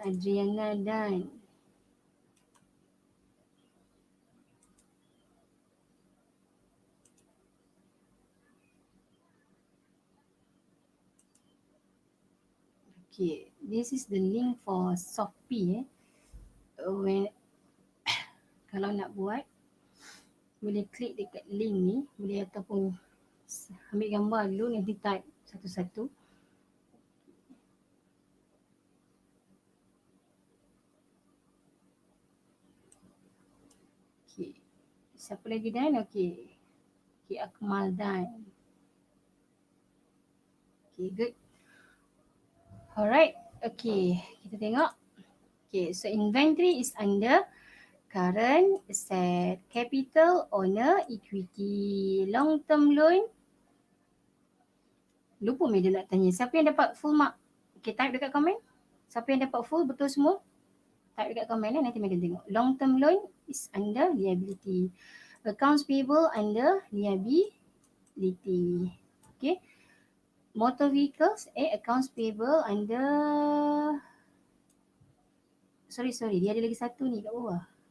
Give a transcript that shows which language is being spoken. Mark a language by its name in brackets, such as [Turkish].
[English] Adriana done. Okay, this is the link for Shopee. [Malay] When kalau nak buat, boleh klik dekat link ni, boleh ataupun ambil gambar dulu, nanti type satu-satu. Okay, siapa lagi done? Okay, okay, Akmal done. [English] Okay, good. Alright, okay, [Malay] kita tengok. [English] Okay, so inventory is under current asset, capital, owner, equity, long term loan. [Malay] Lupa Media nak tanya, siapa yang dapat full mark? Okay, type dekat komen. Siapa yang dapat full betul semua? Type dekat komen nanti Megan tengok. [English] Long term loan is under liability. Accounts payable under liability. Okay. Motor vehicles, accounts payable under, sorry, [Malay] dia ada lagi satu ni kat bawah.